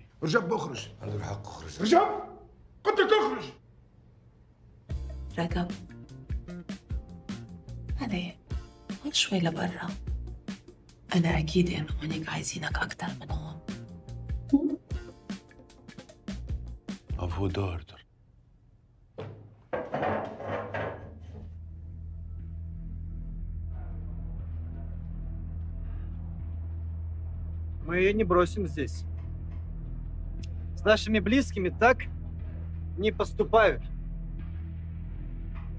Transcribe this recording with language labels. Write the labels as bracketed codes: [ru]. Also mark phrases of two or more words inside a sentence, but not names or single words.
[ar] رجب اخرج. عنده الحق اخرج. رجب قلت لك اخرج. رجب هذا هون شوي لبرا، أنا أكيد إنه هونيك عايزينك أكتر من هون. افو دوردر. [ru] Мы ее не бросим здесь. С нашими близкими так не поступают.